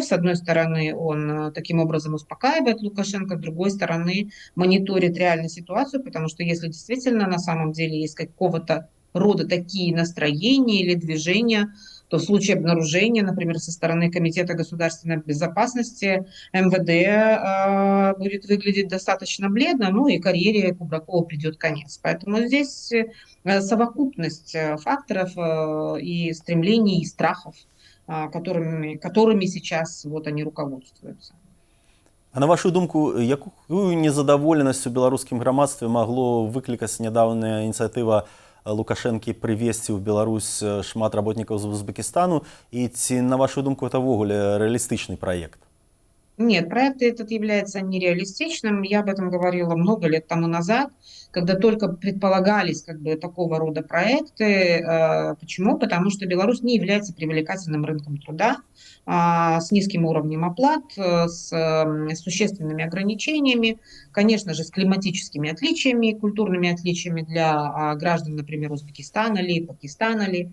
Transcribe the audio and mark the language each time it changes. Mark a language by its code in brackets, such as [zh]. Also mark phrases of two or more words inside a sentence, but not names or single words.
[ru] С одной стороны, он таким образом успокаивает Лукашенко, с другой стороны, мониторит реальную ситуацию, потому что если действительно на самом деле есть какого-то рода такие настроения или движения, то в случае обнаружения, например, со стороны Комитета государственной безопасности, МВД будет выглядеть достаточно бледно, ну и карьере Кубракова придет конец. Поэтому здесь совокупность факторов и стремлений, и страхов, которыми сейчас вот они руководствуются. [be] А на вашу думку, якую незадаволенасць у беларускім грамадстве магло выклікаць нядаўная ініцыятыва Лукашэнкі прывезці ў Беларусь шмат работнікаў з Узбекістану, і ці, на вашу думку, это ввогуле [ru] реалистичный проект? Нет, проект этот является нереалистичным. Я об этом говорила много лет тому назад, когда только предполагались как бы такого рода проекты. Почему? Потому что Беларусь не является привлекательным рынком труда, с низким уровнем оплат, с существенными ограничениями, конечно же, с климатическими отличиями, культурными отличиями для граждан, например, Узбекистана ли, Пакистана ли.